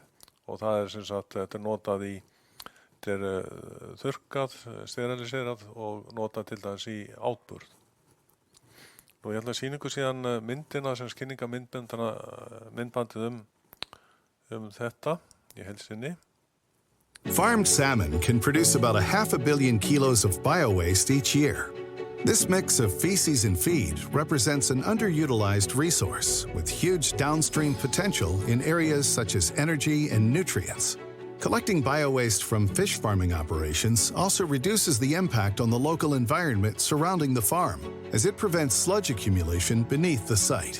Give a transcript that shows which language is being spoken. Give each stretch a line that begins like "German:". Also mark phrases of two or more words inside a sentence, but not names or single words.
Icelandic: Og það sem sagt, þetta notað þetta þurrkað, steriliserað og notað til dæmis í átburð. Nú ég ætla að sýna ykkur síðan myndina sem myndbandið þetta í heild sinni.
English: Farmed salmon can produce about 500 million kilos of biowaste each year. This mix of feces and feed represents an underutilized resource with huge downstream potential in areas such as energy and nutrients. Collecting biowaste from fish farming operations also reduces the impact on the local environment surrounding the farm, as it prevents sludge accumulation beneath the site.